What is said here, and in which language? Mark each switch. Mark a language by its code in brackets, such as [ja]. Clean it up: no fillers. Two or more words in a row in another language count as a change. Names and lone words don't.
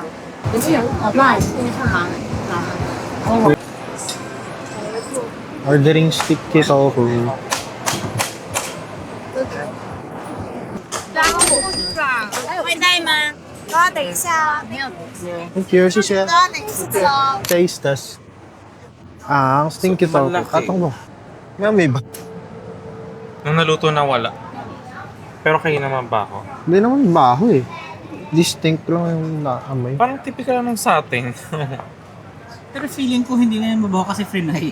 [en] Ordering sticky tofu. [zh] 会带吗？等一下，没有东西。 [en] Thank you, [zh] 谢谢。等一下。 [en] Taste test. Ang stinky tofu. [tl] Malaki. Katong mo. May ba? Nung naluto na wala. Pero kayo naman ba ako? Hindi naman baho eh. Distinct lang yung naamoy. Parang typical ng sa atin. Pero feeling ko hindi na yan mabaho kasi frinay.